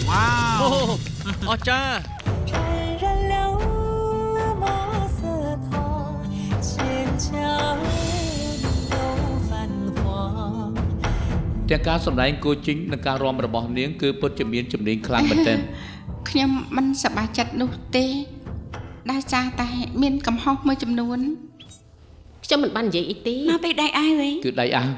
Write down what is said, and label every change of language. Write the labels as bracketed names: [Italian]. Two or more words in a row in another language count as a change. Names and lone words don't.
[Khmer] វ៉ា អូ វ អស្ចារ្យ [Chinese] 沾染了墨色痛，千家都泛黄。 [Khmer] ទាំងការសម្ដែងគួជីងនិងការរាំរបស់នាងគឺពិតជាមានជំនាញខ្លាំងមែនទែន ខ្ញុំមិនសប្បាយចិត្តនោះទេដោយសារតែមានកំហុសមួយចំនួន ខ្ញុំមិនបាននិយាយអីទេ មកពីដៃអាយវិញ គឺដៃអាវ